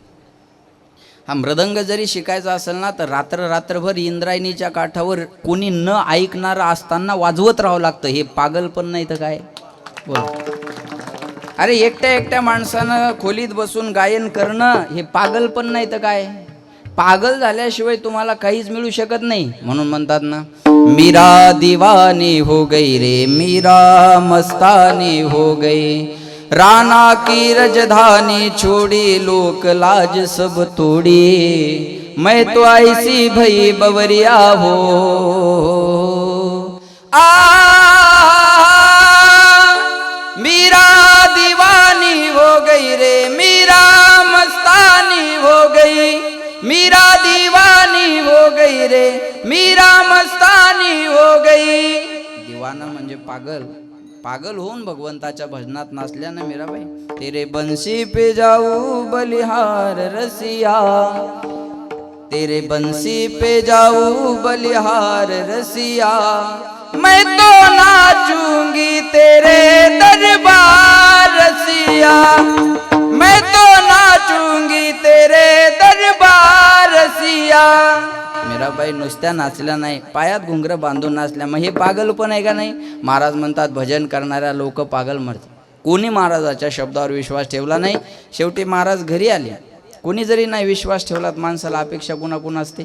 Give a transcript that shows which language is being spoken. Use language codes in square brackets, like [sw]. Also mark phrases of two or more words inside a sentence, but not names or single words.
[mr] हा मृदंग जरी शिकायचा असेल ना तर रात्रभर इंद्रायणीच्या काठावर कोणी न ऐकणारं असताना वाजवत राहावं लागतं. हे पागल पण नाही तर काय बोल. अरे एकट्या माणसानं खोलीत बसून गायन करणं हे पागल पण नाही तर काय. पागल झाल्याशिवाय तुम्हाला काहीच मिळू शकत नाही. म्हणून म्हणतात ना, [hi] मीरा दीवानी हो गई रे, मीरा मस्तानी हो गई, राना की रजधानी छोड़ी लोक लाज सब तोड़ी मैं तो ऐसी भई बवरिया हो मीरा दीवानी हो गई रे मीरा मस्तानी हो गई मीरा दीवानी हो गई रे मीरा मस्तानी हो गई. [mr] दीवाना म्हणजे पागल. पागल होऊन भगवंताच्या भजनात नाचल्यानं मीराबाई. [hi] तेरे बंसी पे जाऊ बलिहार रसिया तेरे बंसी पे जाऊ बलिहार रसिया मैं तो नाचूंगी तेरे दरबार रसिया मैं तो नाचूंगी तेरे दरबार रसिया. [mr] मीराबाई नुसत्या नाचल्या नाही, पायात घुंगरं बांधून नाचल्या. मग हे पागल पण आहे का नाही? महाराज म्हणतात भजन करणाऱ्या लोक पागल मरतात. कोणी महाराजाच्या शब्दावर विश्वास ठेवला नाही. शेवटी महाराज घरी आले. कोणी जरी नाही विश्वास ठेवला तर माणसाला अपेक्षा कुणाकुण असते?